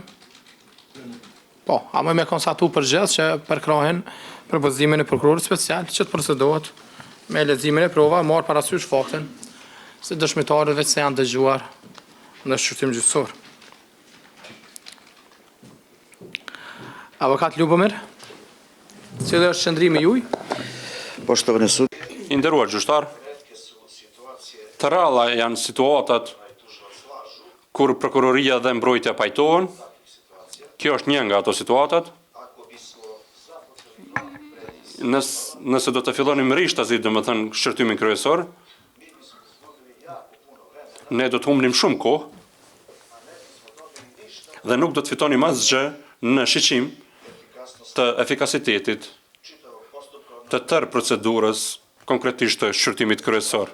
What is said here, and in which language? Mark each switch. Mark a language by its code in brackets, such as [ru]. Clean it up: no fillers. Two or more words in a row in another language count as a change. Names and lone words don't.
[sq] Po, a më me konstatu përgjithë që përkrahen propozimin e prokurorit special që të procedohet me leximin e prova, marr parasysh faktin se dëshmitarët veç se janë dëgjuar në shqyrtim gjyqësor. Avokat Lubomir, cili është qëndrimi juaj? [sr] Poštovani sud, [sq] I nderuar gjyqtar, të ralla janë situatat kur prokuroria dhe mbrojtja pajtohen. Kjo është një nga ato situatat. Nëse do të fillonim rishtazi, domethënë shqyrtimin kryesor, ne do të humbnim shumë kohë dhe nuk do të fitonim asgjë në shiqim të efikasitetit të tërë procedurës, konkretisht të shqyrtimit kryesor.